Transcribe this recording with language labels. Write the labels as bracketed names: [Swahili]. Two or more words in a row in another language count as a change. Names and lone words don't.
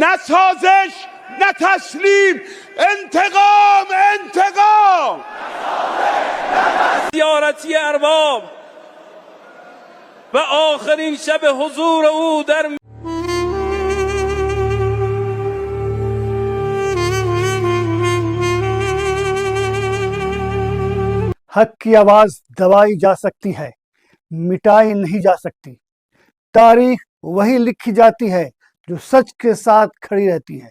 [Persian] سازش نه تسلیم انتقام انتقام زیارتی ارباب و آخرین شب حضور او در [Hindi] हक की आवाज दबाई जा सकती है, मिटाई नहीं जा सकती। तारीख वही लिखी जाती है जो सच के साथ खड़ी रहती है।